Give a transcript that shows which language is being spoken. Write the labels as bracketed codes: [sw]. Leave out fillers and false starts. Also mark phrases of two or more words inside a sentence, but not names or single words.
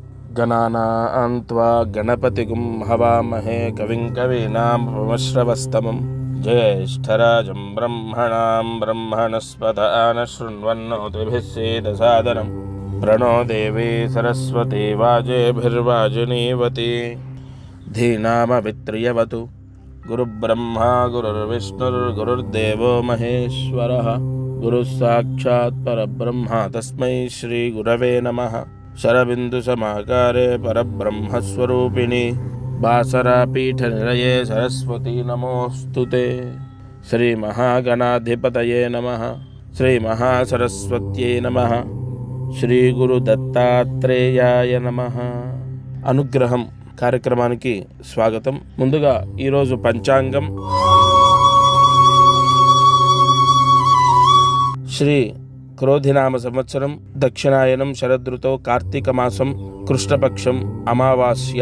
[sa] गणानां त्वा गणपतिगुं हवामहे कविं कवीनामुपमश्रवस्तमं ज्येष्ठराजं ब्रह्मणां ब्रह्मणस्पत आनशृण्वन्नोतिभिः सीदसादनं प्रणो देवी सरस्वती वाजेभिर्वाजिनीवती धीनामभित्रियवतु गुरुब्रह्मा गुरुर्विष्णुर्गुरुर्देवो महेश्वरः गुरुः साक्षात् परब्रह्म तस्मै श्रीगुरवे नमः। शरबिन्दुसमाकारे परब्रह्मस्वरूपिणी बासरापीठनिलये सरस्वती नमोऽस्तुते। श्रीमहागणाधिपतये नमः। श्रीमहासरस्वत्यै नमः। శ్రీగురుదత్తాత్రేయాయ నమః. [te] అనుగ్రహం కార్యక్రమానికి స్వాగతం. ముందుగా ఈరోజు పంచాంగం శ్రీ క్రోధినామ సంవత్సరం దక్షిణాయనం శరదృతో కార్తీక మాసం కృష్ణపక్షం అమావాస్య.